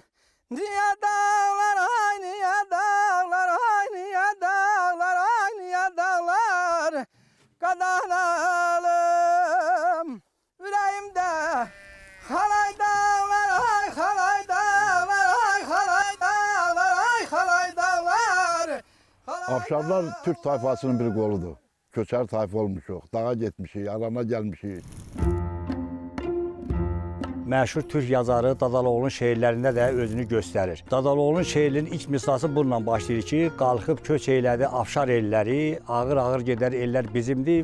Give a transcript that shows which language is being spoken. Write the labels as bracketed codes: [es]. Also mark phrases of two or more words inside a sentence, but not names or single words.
[tr] Niye dağlar ay niye dağlar ay niye dağlar ay niye dağlar kadanalım yüreğimde halay dağlar ay halay dağlar ay halay dağlar ay halay dağlar. Afşarlar Türk tayfasının bir koludur. [az] Köçer tayfa olmuşuq, dağa getmişik, arana gəlmişik. Məşhur Türk yazarı Dadaloğlu'nun şeirlərində də özünü göstərir. Dadaloğlu'nun şeirinin ilk misrası bununla başlayır ki, qalxıb köç eylədi Afşar elləri, ağır-ağır gedər ellər bizimdir.